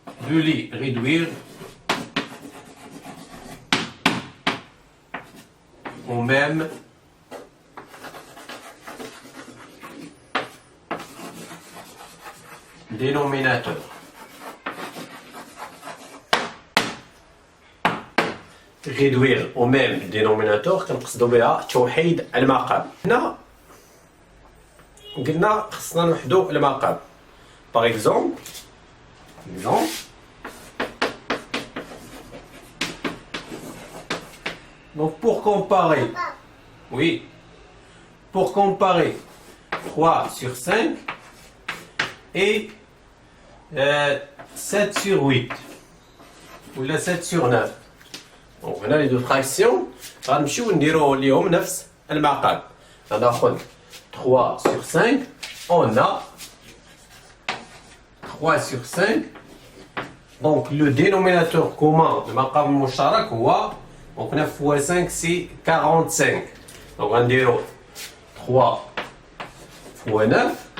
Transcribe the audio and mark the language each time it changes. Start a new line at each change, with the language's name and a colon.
French: de les réduire au même dénominateur. réduire au même dénominateur
Arabic: كنقصدو بها توحيد المقام. هنا قلنا خصنا نوحدو المقام.
French: par exemple donc pour comparer pour comparer 3 sur 5 et 7 sur 8 ou la 7 sur 9.
Arabic: Donc هنا
French: les deux fractions
Arabic: غنمشيو نديرو ليهم نفس المقام. غناخد
French: 3 sur 5 on a 3 sur 5 donc le dénominateur commun du
Arabic: مقام المشترك هو
French: donc 9 fois 5 c'est 45 donc
Arabic: غنديرو
French: 3 fois 9